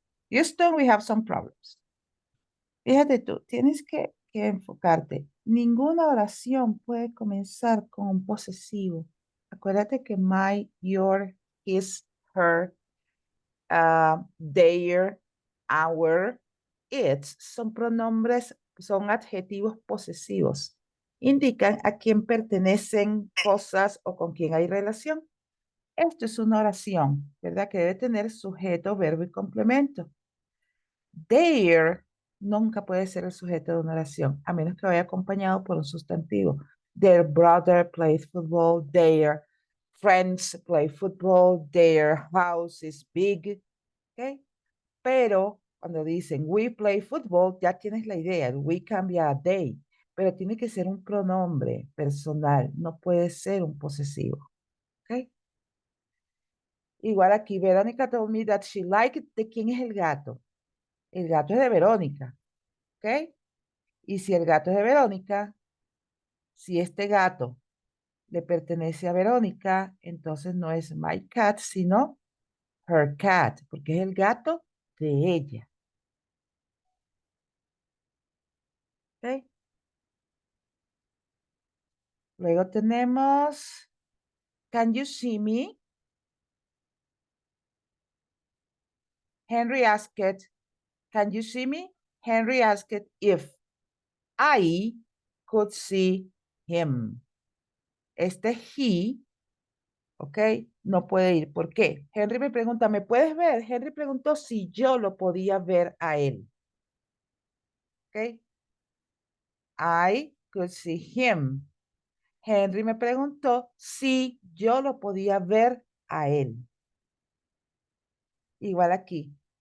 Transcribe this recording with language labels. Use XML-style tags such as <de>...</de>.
<en>Houston, we have some problems.</en> <es>Fíjate tú, tienes que enfocarte. Ninguna oración puede comenzar con un posesivo. Acuérdate que my, your, his, her, their, our, its son pronombres, son adjetivos posesivos. Indican a quién pertenecen cosas o con quién hay relación. Esto es una oración, ¿verdad? Que debe tener sujeto, verbo y complemento. Their nunca puede ser el sujeto de una oración, a menos que vaya acompañado por un sustantivo.</es> <en>Their brother plays football. Their friends play football. Their house is big.</en> <es>¿Ok? Pero cuando dicen</es> <en>we play football,</en> <es>ya tienes la idea. We cambia a they. Pero tiene que ser un pronombre personal. No puede ser un posesivo. ¿Ok? Igual aquí,</es> <en>Verónica told me that she liked.</en> <es>¿De quién es el gato? El gato es de Verónica. ¿Ok? Y si el gato es de Verónica, si este gato le pertenece a Verónica, entonces no es</es> <en>my cat,</en> <es>sino</es> <en>her cat,</en> <es>porque es el gato de ella. ¿Ok? Luego tenemos,</es> <en>can you see me? Henry asked, can you see me? Henry asked if I could see him.</en> <es>Este he, ¿ok? No puede ir. ¿Por qué? Henry me pregunta, ¿me puedes ver? Henry preguntó si yo lo podía ver a él. ¿Ok?</es> <en>I could see him.</en> <es>Henry me preguntó si yo lo podía ver a él. Igual aquí.</es>